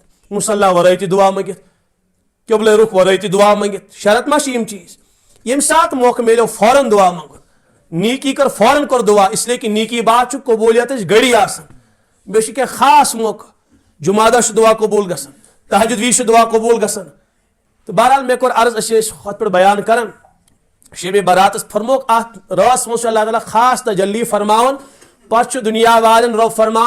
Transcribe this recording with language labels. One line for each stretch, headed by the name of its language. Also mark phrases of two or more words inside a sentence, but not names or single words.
Kashmiri: مصلح ورٲے تہِ دعا منگت قبلہ رخ ورٲے تہِ دعا منگت شرط ما یم چیز یم سات موقع ملو فوراً دعا منگن نیکی کر فوراً کر دعا
Urdu: اس لیے کہ
Kashmiri: نیکی بات قبولیت گڑی آسان بیٚیہِ چھُ کینٛہہ خاص موقع جمعہ دۄہ چھُ دعا قبول گژھان تہجد وِز چھُ دعا قبول گژھان تو بہرحال مےٚ کوٚر عرض أسۍ ٲسۍ ہُتھ پٮ۪ٹھ بیان کران شب براتس فرموک اتھ رٲژ منٛز چھُ اللہ تعالیٰ خاص تجلی فرماون پتہٕ چھُ دُنیا والٮ۪ن رۄب فرمان